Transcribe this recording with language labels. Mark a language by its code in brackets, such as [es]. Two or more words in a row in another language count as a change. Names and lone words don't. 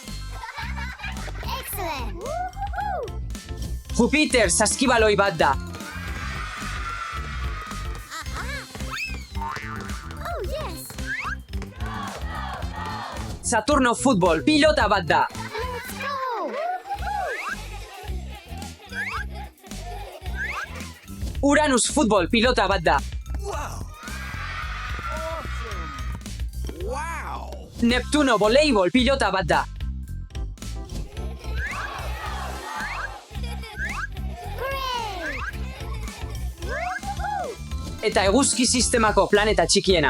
[eu] Excellent! Jupiter saskibaloi bat da. [en] Oh, yes! [eu] Saturno futbol pilota bat da. [en] Let's go! [eu] Uranus futbol pilota bat da. Wow. Neptuno voleibol pilota bat da. Eta eguzki sistemako planeta txikiena.